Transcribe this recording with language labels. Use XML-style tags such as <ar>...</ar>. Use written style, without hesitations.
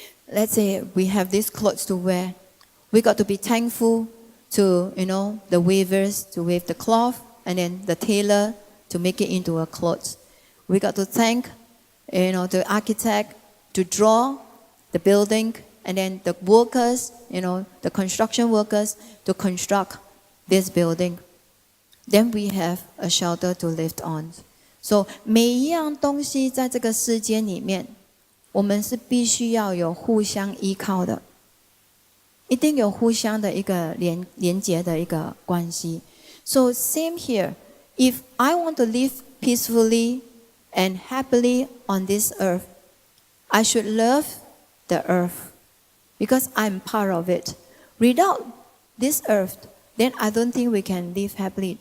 <en>Let's say we have these clothes to wear. We got to be thankful to, the weavers to weave the cloth, and then the tailor to make it into a cloth. We got to thank, the architect to draw the building, and then the workers, the construction workers to construct this building. Then we have a shelter to live on.</en> <zh>So 每一样东西在这个世间里面，我们是必须要有互相依靠的，一定有互相的一个连结的一个关系。</zh> <en>So same here, if I want to live peacefully and happily on this earth, I should love the earth because I'm part of it. Without this earth, then I don't think we can live happily.</en>